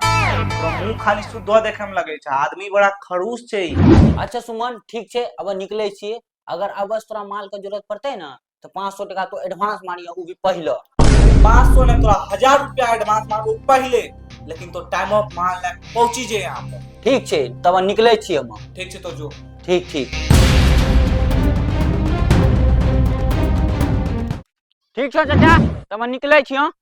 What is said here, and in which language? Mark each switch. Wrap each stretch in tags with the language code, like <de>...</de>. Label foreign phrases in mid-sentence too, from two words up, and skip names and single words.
<mai>तो मुंह खाली शुद्ध देखे में लगे छा, आदमी बड़ा खड़ूस छे। अच्छा सुमन ठीक छे, अब निकले छी। अगर अब तोरा माल के जरूरत पड़ते ना तो 500 टका तो एडवांस मारियो, उ भी पहले। 500 ने तोरा 1000 रुपया एडवांस मांगो पहले, लेकिन तो टाइम ऑफ मान ले पहुंची जे यहाँ पर। ठीक छै, तब निकले छी हम। ठीक छै तो जो। ठीक ठीक ठीक छौ चाचा, तब निकले छी हम।</mai>